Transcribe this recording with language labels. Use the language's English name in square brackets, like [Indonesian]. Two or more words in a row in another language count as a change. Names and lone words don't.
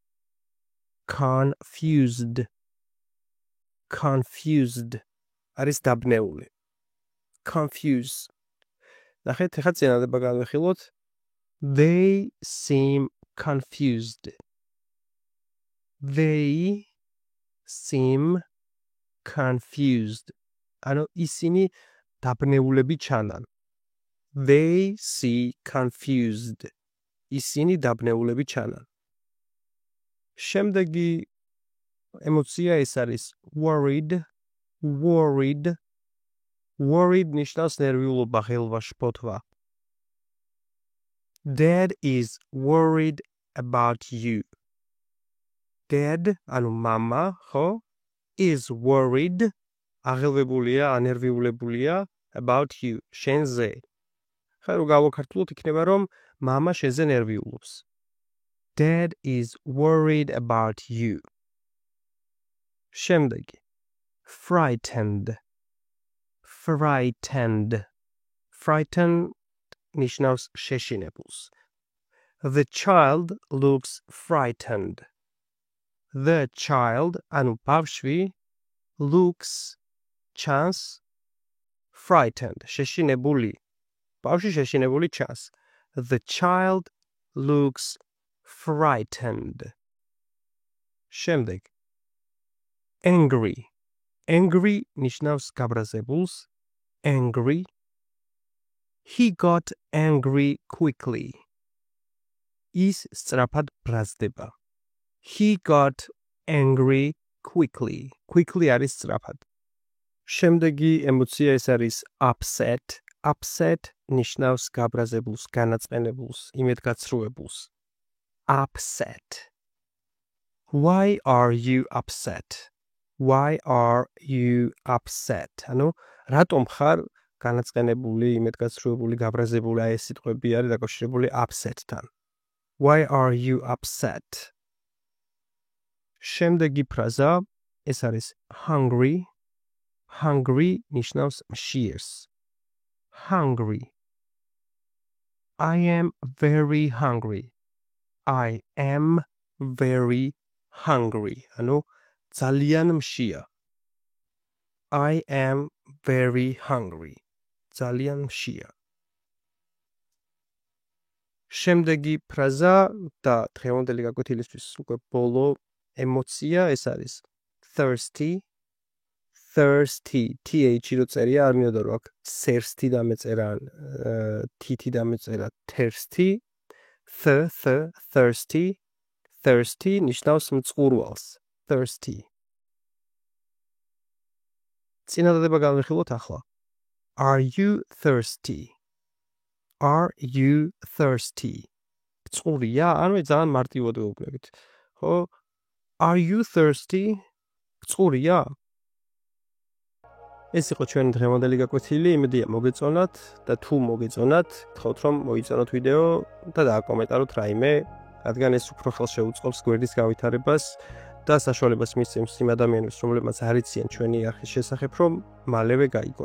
[Georgian] არის დაბნეული. [English] Confuse. [Georgian] ნახეთ, ახლა წინადადება განვიხილოთ. [English] They seem confused. [Georgian] ანუ ისინი დაბნეულები ჩანან. [English] They see confused. [Georgian] ისინი დაბნეულები ჩანან. შემდეგი ემოცია ეს არის worried. Worried ნიშნავს ნერვიულობა, ღელვაშფოთვა. [English] Dad is worried about you. Dad, [Georgian] ანუ mama, ხო? [English] Is worried. [Georgian] აღელვებულია, ანერვიულებულია [English] about you. [Georgian] შენზე. ხა რო გავაქართულოთ იქნება რომ მამა შეზე ნერვიულობს. [English] Dad is worried about you. [Georgian] შემდეგი. Frightened. [English] Frightened. Frightened [Georgian] ნიშნავს შეშინებულს. [English] The child looks frightened. The child, [Georgian] ანუ ბავშვი, looks, ჩანს, frightened, შეშინებული. ბავშვი შეშინებული ჩანს. [English] The child looks frightened. [Georgian] შემდეგ. Angry. Angry ნიშნავს გაბრაზებულს. [English] Angry. He got angry quickly. [Georgian] ის სწრაფად ბრაზდება. [English] He got angry quickly. [Georgian] Quickly არის სწრაფად. შემდეგი ემოცია ეს არის upset. Upset ნიშნავს გაბრაზებულს, განაწყენებულს, იმედგაცრუებულს. [English] Upset. Why are you upset? Why are you upset? [Georgian] ანუ რატომ ხარ განაწყენებული, იმედგაცრუებული, გაბრაზებული, აი ეს სიტყვები არის დაკავშირებული upset-თან. [English] Why are you upset? [Georgian] შემდეგი ფრაზა ეს არის hungry. Hungry ნიშნავს მშიერს. [English] Hungry. I am very hungry. I am very hungry. [Georgian] ანუ ძალიან მშია. [English] I am very hungry. [Georgian] ძალიან მშია. შემდეგი ფრაზა და დღევანდელი გაკვეთილისთვის უკვე ბოლო ემოცია ეს არის thirsty. [English] Thirsty. [Georgian] T-H რო წერია, არ მინდოდა რომ აქ thirsty დამეწერა, T-T დამეწერა thirsty. [English] Thirsty. Thirsty [Georgian] ნიშნავს მწყურვალს. [English] Thirsty. [Georgian] წინადადება განვიხილოთ ახლა. [English] Are you thirsty? Are you thirsty? [Georgian] წყურია? ანუ ძალიან მარტივად ვეუბნებით. ხო? [English] Are you thirsty? [Georgian] წყურია? ეს იყო ჩვენი დღევანდელი გაკვეთილი, იმედია მოგეწონათ და თუ მოგეწონათ, გთხოვთ რომ მოიწონოთ ვიდეო და დააკომენტაროთ რაიმე, რადგან ეს უფრო ხელს შეუწყობს გვერდის გავითარებას და საშუალებას მისცემს იმ ადამიანებს, რომლებმაც არ იციან ჩვენი არხის შესახებ, რომ მალევე გაიგონ.